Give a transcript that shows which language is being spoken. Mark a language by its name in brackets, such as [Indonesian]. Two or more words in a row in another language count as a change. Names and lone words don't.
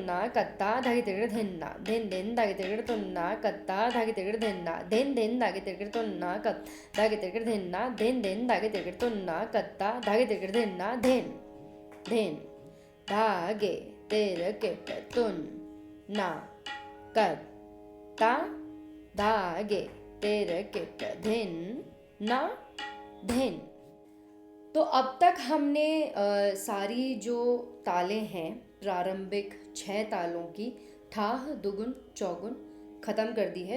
[Hindi] ना कत्ता धागे तिरकिट धिन ना, दिन दिन धागे तिरकिट तुन ना कत्ता धागे तिरकिट धिन ना, दिन दिन धागे तिरकिट तुन ना कत्ता धागे तिरकिट धिन ना, दिन दिन धागे तिरकिट तुन ना कत्ता धागे तिरकिट धिन ना, धिन धिन धागे तिरकिट तुन ना कत्ता धागे तिरकिट धिन ना, धिन। तो अब तक हमने सारी जो तालें हैं प्रारंभिक 6 तालों की ठाह दुगुन चौगुन ख़त्म कर दी है।